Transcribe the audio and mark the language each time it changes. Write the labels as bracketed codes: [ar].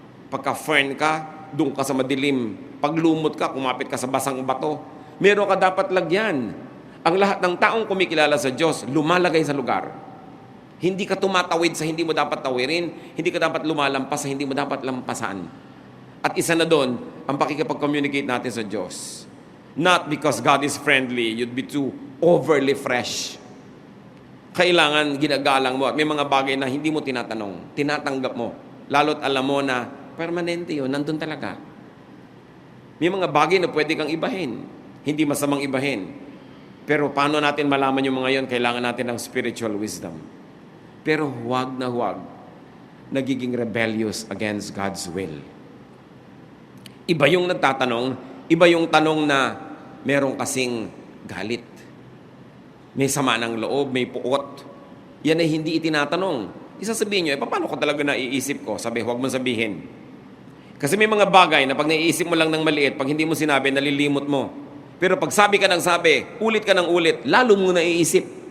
[tl] Pagka fern ka, doon ka sa madilim. Pag lumot ka, kumapit ka sa basang bato. Meron ka dapat lagyan. Ang lahat ng taong kumikilala sa Diyos, lumalagay sa lugar. Hindi ka tumatawid sa hindi mo dapat tawirin. Hindi ka dapat lumalampas sa hindi mo dapat lampasan. At isa na doon, ang pakikipag-communicate natin sa Diyos. [en] Not because God is friendly, you'd be too overly fresh. [tl] Kailangan ginagalang mo. At may mga bagay na hindi mo tinatanong, tinatanggap mo. Lalo't alam mo na permanente yun, nandun talaga. May mga bagay na pwede kang ibahin. Hindi masamang ibahin. Pero paano natin malaman yung mga yon? Kailangan natin ng spiritual wisdom. Pero huwag na huwag nagiging [en] rebellious against God's will. [tl] Iba yung nagtatanong, iba yung tanong na meron kasing galit. May sama ng loob, may puot. Yan ay hindi itinatanong. Isasabihin nyo, paano ko talaga naiisip ko? Sabi, huwag mo sabihin. Kasi may mga bagay na pag naiisip mo lang ng maliit, pag hindi mo sinabi, nalilimot mo. Pero pag sabi ka ng sabi, ulit ka ng ulit, lalo mong naiisip.